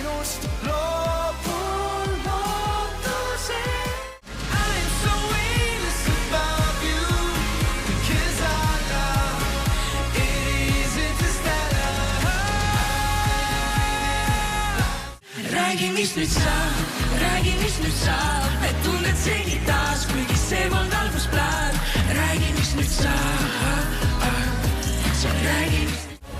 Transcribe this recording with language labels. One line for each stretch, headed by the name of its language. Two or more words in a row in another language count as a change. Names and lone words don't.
Estonian: lootust. Loobun lootuse.
English: I am so innocent about you, because our love, it isn't just that
Estonian: räägi, mis nüüd saab, et tunned segi taas, kuigi see polnud algusplaan. Räägi, mis nüüd saab, sa räägi, mis